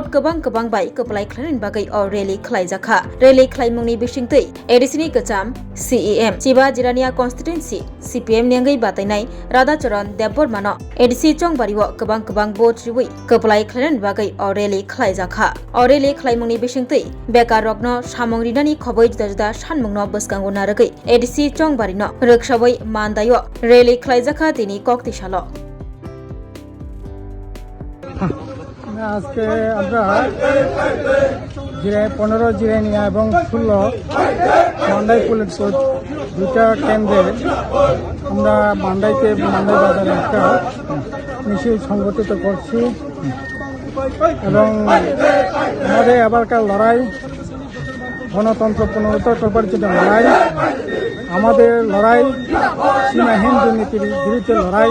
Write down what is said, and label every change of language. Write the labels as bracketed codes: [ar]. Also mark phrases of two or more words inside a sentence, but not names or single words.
[trp] गोबां बाय कपलाय खलायनायनि बागै रैली खलायजाखा रैली खलायमुंनि बिसिंतै एडीसीनि गोजाम सीईएम चिबा जिरानिया कन्स्टिट्युएन्सि सीपीएम निंगै बादायनाय राधाचरण देबबर्मानो एडीसी चंगबारि गोबां भोट रिवै कपलाय खलायनायनि बागै रैली खलायजाखा रैली खलायमुंनि बिसिंतै बेकार रगनो सामं रिनानि खबै जुदा सानमुंनो बसकांगो नारगै एडीसी चंगबारिनो रोगसावै मानदायो रैली खलायजाखा दिनै कक्तिसालो [bn] আজকে আমরা 15 জিরানিয়া এবং 16 মান্দাই পুলিশ দুটা কেন্দ্রে আমরা মান্দাই বাজারে একটা মিছিল সংগঠিত করছি এবং আমাদের এবারকার লড়াই গণতন্ত্র পুনরুদ্ধার করবার জন্য লড়াই, আমাদের লড়াই সীমাহীন দুর্নীতির বিরুদ্ধে লড়াই।